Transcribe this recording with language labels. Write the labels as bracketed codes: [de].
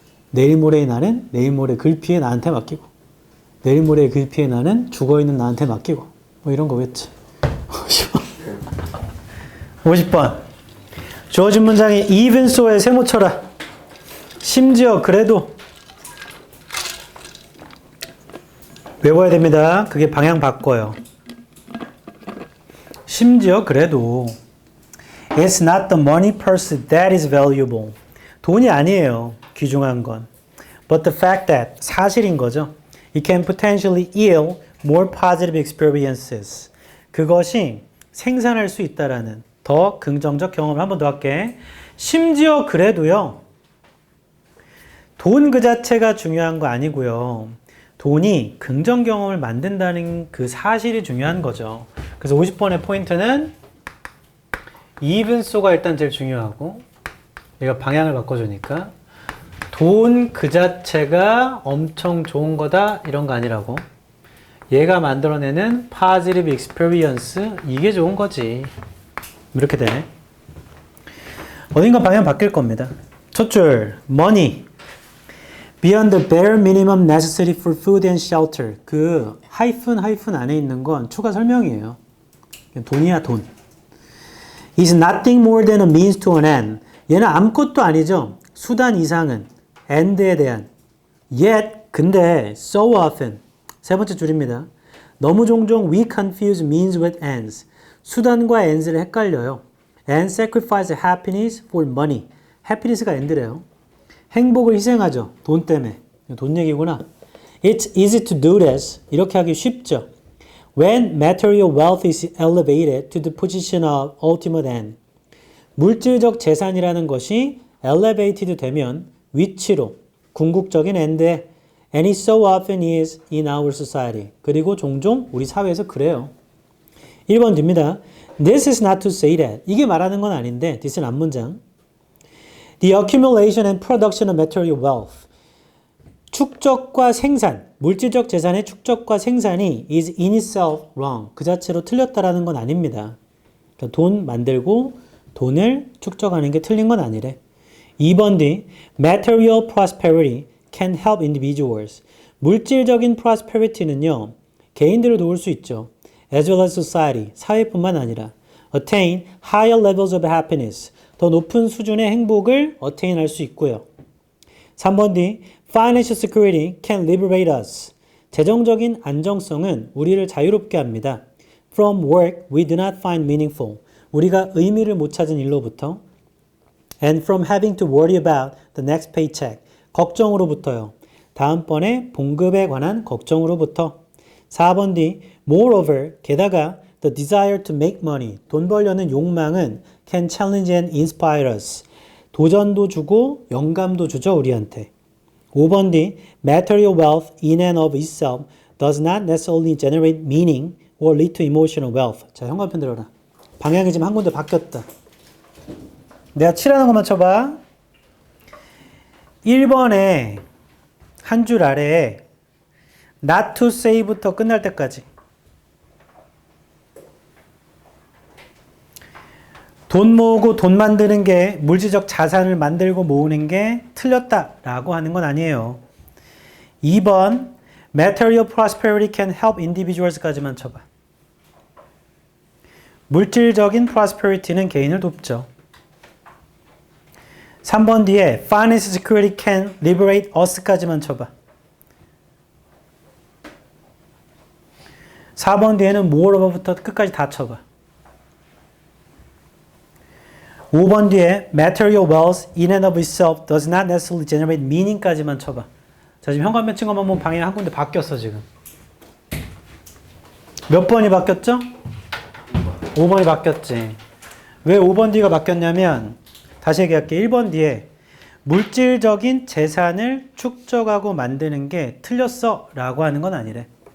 [ko] 내일 모레의 나는 내일 모레 글피에 나한테 맡기고. 내일 모레 글피에 나는 죽어있는 나한테 맡기고. 뭐 이런 거겠지. 50번. 주어진 문장에 even so에 세모 쳐라. 심지어 그래도 외워야 됩니다. 그게 방향 바꿔요. 심지어 그래도 [en] It's not the money purse that is valuable. [ko] 돈이 아니에요. 귀중한 건. [en] But the fact that [ko] 사실인 거죠. [en] It can potentially yield more positive experiences. [ko] 그것이 생산할 수 있다라는 더 긍정적 경험을 한 번 더 할게. 심지어 그래도요. 돈 그 자체가 중요한 거 아니고요. 돈이 긍정 경험을 만든다는 그 사실이 중요한 거죠. 그래서 50번의 포인트는 even so가 일단 제일 중요하고 얘가 방향을 바꿔주니까 돈 그 자체가 엄청 좋은 거다 이런 거 아니라고. 얘가 만들어내는 positive experience 이게 좋은 거지. 이렇게 되네. 어딘가 방향 바뀔 겁니다. 첫 줄 money [en] beyond the bare minimum necessary for food and shelter. [ko] 그 하이픈 안에 있는 건 추가 설명이에요. 돈이야 돈. [en] is nothing more than a means to an end. [ko] 얘는 아무것도 아니죠. 수단 이상은 end에 대한. yet 근데 so often 세 번째 줄입니다. 너무 종종 [en] we confuse means with ends. [ko] 수단과 ends를 헷갈려요. [en] and sacrifice happiness for money. [ko] happiness가 end래요. 행복을 희생하죠. 돈 때문에. 돈 얘기구나. [en] It's easy to do this. [ko] 이렇게 하기 쉽죠. [en] When material wealth is elevated to the position of ultimate end. [ko] 물질적 재산이라는 것이 [en] elevated [ko] 되면 위치로 궁극적인 [en] end에 and it so often is in our society. [ko] 그리고 종종 우리 사회에서 그래요. 1번 뒤입니다. [en] This is not to say that. [ko] 이게 말하는 건 아닌데 this는 앞문장. [en] The accumulation and production of material wealth. [ko] 축적과 생산, 물질적 재산의 축적과 생산이 [en] is in itself wrong. [ko] 그 자체로 틀렸다라는 건 아닙니다. 그러니까 돈 만들고 돈을 축적하는 게 틀린 건 아니래. [en] 2번 뒤 material prosperity can help individuals. [ko] 물질적인 prosperity는요. 개인들을 도울 수 있죠. [en] as well as society. [ko] 사회뿐만 아니라 [en] attain higher levels of happiness. [ko] 더 높은 수준의 행복을 attain 할 수 있고요. [en] 3번 뒤 financial security can liberate us. [ko] 재정적인 안정성은 우리를 자유롭게 합니다. [en] from work we do not find meaningful. [ko] 우리가 의미를 못 찾은 일로부터 [en] and from having to worry about the next paycheck. [ko] 걱정으로부터요. 다음번에 봉급에 관한 걱정으로부터. [en] 4번 뒤 moreover 게다가 the desire to make money. [ko] 돈 벌려는 욕망은 [en] can challenge and inspire us. [ko] 도전도 주고 영감도 주죠 우리한테. [en] 5번 뒤 material wealth in and of itself does not necessarily generate meaning or lead to emotional wealth. [ko] 자 현관편 들어라. 방향이 지금 한 군데 바뀌었다. 내가 칠하는 것만 쳐봐. 1번에 한 줄 아래에 not to say부터 끝날 때까지 돈 모으고 돈 만드는 게 물질적 자산을 만들고 모으는 게 틀렸다라고 하는 건 아니에요. [en] 2번 material prosperity can help individuals [ko] 까지만 쳐봐. 물질적인 prosperity는 개인을 돕죠. [en] 3번 뒤에 financial security can liberate us [ko] 까지만 쳐봐. 4번 뒤에는 moreover부터 끝까지 다 쳐봐. [en] 5번 뒤에 material wealth in and of itself does not necessarily generate meaning [ko] 까지만 쳐봐. 자 지금 현관면 친 것만 보면 방향이 한 군데 바뀌었어 지금. 몇 번이 바뀌었죠? 5번이 바뀌었지. 왜 5번 뒤가 바뀌었냐면 다시 얘기할게. 1번 뒤에 물질적인 재산을 축적하고 만드는 게 틀렸어 라고 하는 건 아니래.